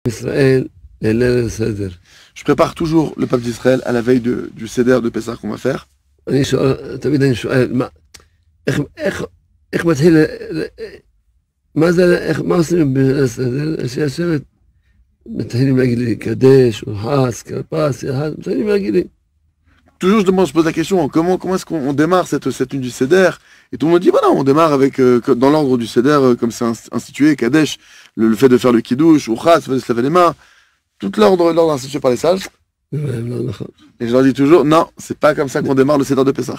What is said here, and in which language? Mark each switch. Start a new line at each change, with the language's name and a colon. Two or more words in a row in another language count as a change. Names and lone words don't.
Hebrew: ישראל לליל הסדר.
French: Je prépare toujours le peuple d'Israël à la veille du Seder de Pessah qu'on va faire.
Hebrew: תמיד אני שואל, איך מתחיל, מה עושים בליל הסדר? שישבת, מתחילים להגיד לי, קדש, אורחס, כרפס, מתחילים להגיד לי.
French: Toujours, je pose la question, comment est-ce qu'on démarre cette nuit du Seder? Et tout le monde dit, voilà, on démarre avec, dans l'ordre du Seder, comme c'est institué, Kadesh, le fait de faire le Kiddush, Uchas, le fait de se laver les mains, tout l'ordre institué par les sages. Et je leur dis toujours, non, c'est pas comme ça qu'on démarre le Seder de Pessah.